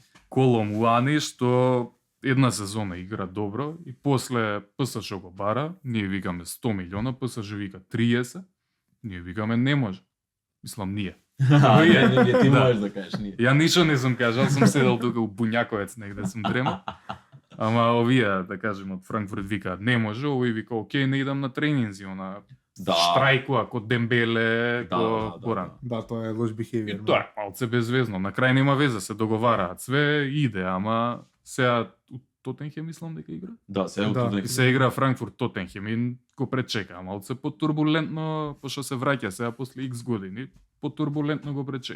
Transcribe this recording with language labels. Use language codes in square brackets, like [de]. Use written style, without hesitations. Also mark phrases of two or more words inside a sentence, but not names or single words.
[mk] Коло Муани што една сезона игра добро и после ПСЖ го бара, ние викаме 100 милиона, ПСЖ вика 30, ние викаме не може. Мислам ние. Не, ти Да. можеш да кажеш ние. Ја ништо не сум кажал, сум седел тука у Буњаковец негде сум дремал. Ама овие, да кажем, од Франкфурт викаат не може, овој вика окей, не идам на тренинзи, она Да. штрајкува ко Дембеле, ко порано. Да, тоа е лош И бихевиор. тоа е малце безвезно. На крај нема веза, се договараат, све иде, ама сега у Тотенхем мислам дека игра. Да, се Да. да. Се игра Франкфурт Тотенхем и го пречека, малце потурбулентно, пошто се враќа сега после X години, потурбулентно го пречека.